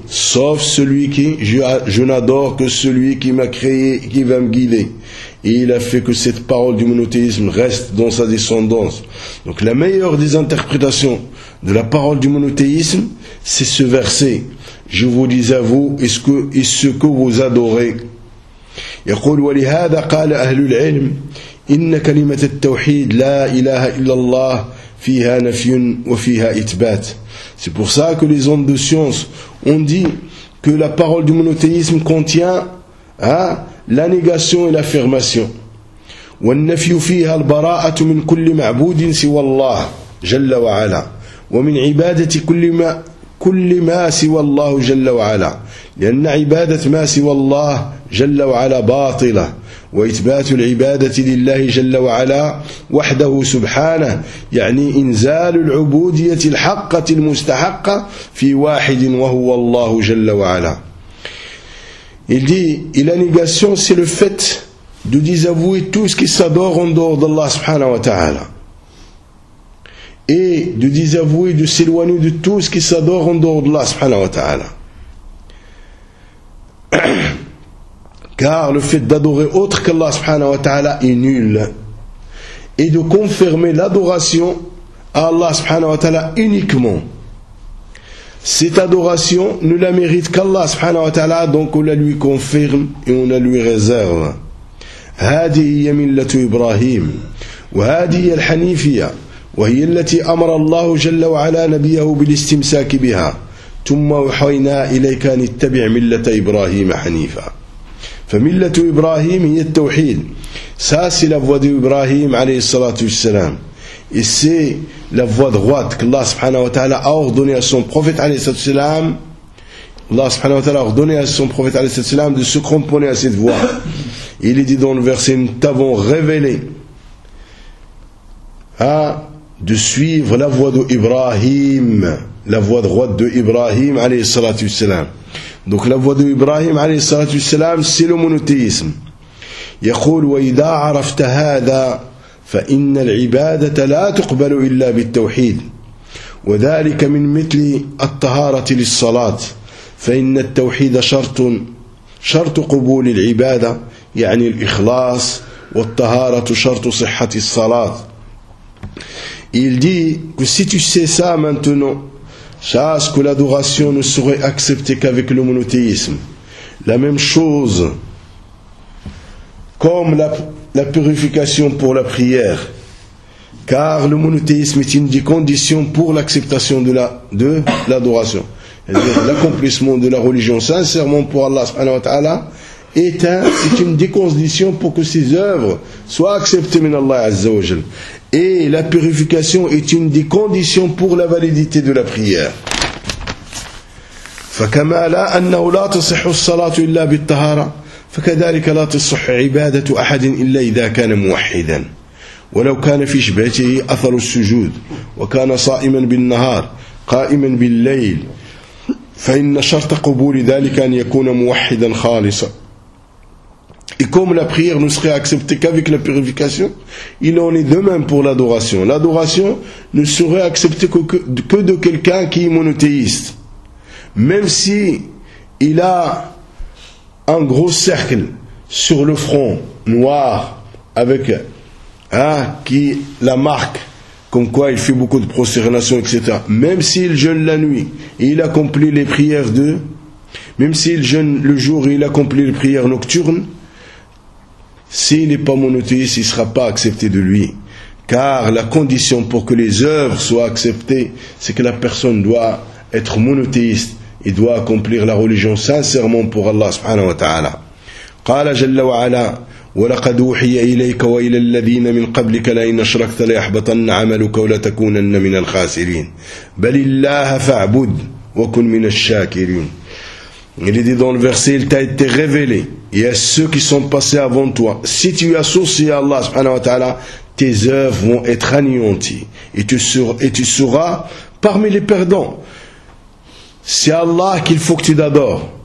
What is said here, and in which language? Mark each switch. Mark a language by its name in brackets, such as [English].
[French] Sauf celui qui, je n'adore que celui qui m'a créé qui va me guider. Et il a fait que cette parole du monothéisme reste dans sa descendance. Donc la meilleure des interprétations de la parole du monothéisme, c'est ce verset. Je vous dis à vous, est-ce que vous adorez? [Arabic] يقول ولهذا قال أهل العلم إن كلمة التوحيد لا إله إلا الله فيها نفي وفيها إثبات. [French] C'est pour ça que les hommes de science ont dit que la parole du monothéisme contient hein, la négation et l'affirmation. [Arabic] والنفي فيها البراءة من كل معبود سوى الله جل وعلا ومن عبادة كل ما سوى الله جل وعلا لأن عبادة ما سوى الله جل وعلا باطلة وإثبات العبادة لله جل وعلا وحده سبحانه يعني إنزال العبودية الحقة المستحقة في واحد وهو الله جل وعلا. [French] Il dit, la négation c'est le fait de désavouer tout ce qui s'adore en dehors d'Allah subhanahu wa ta'ala. Et de désavouer, de s'éloigner de tout ce qui s'adore en dehors d'Allah subhanahu wa ta'ala. Car le fait d'adorer autre qu'Allah subhanahu wa ta'ala est nul. Et de confirmer l'adoration à Allah subhanahu wa ta'ala uniquement. Cette adoration ne la mérite qu'Allah subhanahu wa ta'ala, donc on la lui confirme et on la lui réserve. [Arabic] هذه هي ملة إبراهيم وهذه هي الحنيفية وهي التي أمر الله جل وعلا نبيه بالاستمساك بها ثم أوحينا إليك أن اتبع ملة إبراهيم حنيفا. فملة إبراهيم هي التوحيد. [French] Ça c'est la voie d'Ibrahim عليه الصلاة والسلام. Et c'est la voie droite qu'Allah subhanahu wa ta'ala a ordonné à son prophète alayhi salatu wasalam. Allah subhanahu wa ta'ala a ordonné à son prophète alayhi salatu wasalam de se cramponner à cette voie. Il est dit dans le verset, nous t'avons révélé de suivre la voie d'Ibrahim, la voie droite d'Ibrahim alayhi salatu wasalam. Donc la voie d'Ibrahim alayhi salatu wasalam, c'est le monothéisme. [Arabic] يقول وإذا عرفت هذا فإن العبادة لا تقبل إلا بالتوحيد وذلك من مثل الطهارة للصلاة فإن التوحيد شرط قبول العبادة يعني الإخلاص والطهارة شرط صحة الصلاة. [French] Il dit que si tu sais ça maintenant, sache que l'adoration ne serait acceptée qu'avec le monothéisme. La même chose comme la purification pour la prière. Car le monothéisme est une des conditions pour l'acceptation de l'adoration. C'est-à-dire l'accomplissement de la religion sincèrement pour Allah subhanahu wa ta'ala est une des conditions pour que ses œuvres soient acceptées min Allah azza wa jal. Et la purification est une des conditions pour la validité de la prière. [Arabic] فكما لا أنه لا تصح الصلاة إلا بالطهارة فكذلك لا تصح عبادة أحد إلا إذا كان موحدا ولو كان في شبهته أثر السجود وكان صائما بالنهار قائما بالليل فإن شرط قبول ذلك أن يكون موحدا خالصا. [French] Et comme la prière ne serait acceptée qu'avec la purification, il en est de même pour l'adoration. L'adoration ne serait acceptée que de quelqu'un qui est monothéiste, même si il a un gros cercle sur le front noir avec qui la marque comme quoi il fait beaucoup de prosternations, etc. Même s'il jeûne la nuit et il accomplit les prières de, même s'il jeûne le jour et il accomplit les prières nocturnes, s'il n'est pas monothéiste, il ne sera pas accepté de lui. Car la condition pour que les œuvres soient acceptées, c'est que la personne doit être monothéiste. Il doit accomplir la religion sincèrement pour Allah subhanahu wa ta'ala. قال جل وعلا [Arabic] ولقد أوحي إليك وإلى الذين من قبلك لئن أشركت ليحبطن عملك ولتكونن من الخاسرين بل الله فاعبد وكن من الشاكرين. [French] Il est dit dans le verset, il t'a été révélé. Il y a ceux qui sont passés avant toi. Si tu as associé à Allah, subhanahu wa ta'ala, tes œuvres vont être anéanties. Et tu seras parmi les perdants. C'est Allah qu'il faut que tu adores.